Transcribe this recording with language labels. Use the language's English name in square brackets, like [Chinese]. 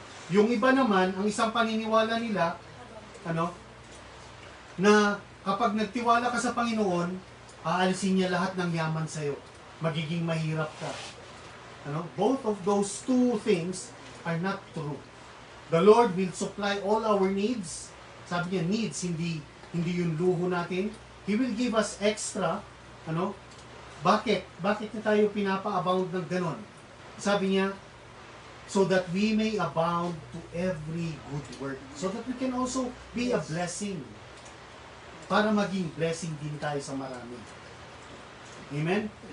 [Filipino] Yung iba naman, ang isang paniniwala nila, ano, na kapag nagtiwala ka sa Panginoon, aalisin niya lahat ng yaman sa'yo. Magiging mahirap ka. Ano? [English] Both of those two things are not true. The Lord will supply all our needs. [Filipino] Sabi niya, needs, hindi yung luho natin. [English] He will give us extra. [Filipino] Ano? Bakit? Bakit na tayo pinapa-abound ng ganon? Sabi niya, [English] so that we may abound to every good work. So that we can also be a blessing. [Filipino] Para maging blessing din tayo sa marami. [English] Amen?